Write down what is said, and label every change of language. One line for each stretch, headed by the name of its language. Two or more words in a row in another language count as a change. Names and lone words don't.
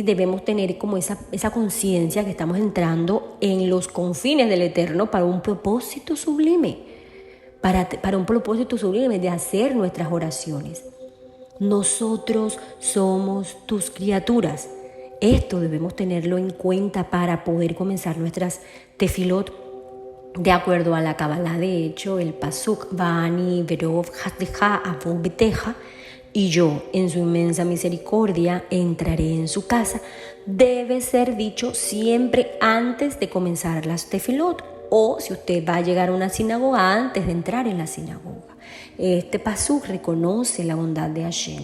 Spanish: Debemos tener como esa conciencia que estamos entrando en los confines del Eterno para un propósito sublime, para un propósito sublime de hacer nuestras oraciones. Nosotros somos tus criaturas. Esto debemos tenerlo en cuenta para poder comenzar nuestras tefilot de acuerdo a la Kabbalah. De hecho, el pasuk
Hebrew: ואני ברב חסדך אבוא ביתך,
Spanish: y yo en su inmensa misericordia entraré en su casa, debe ser dicho siempre antes de comenzar las tefilot. o si usted va a llegar a una sinagoga antes de entrar en la sinagoga. Este pasuk reconoce la bondad de Hashem.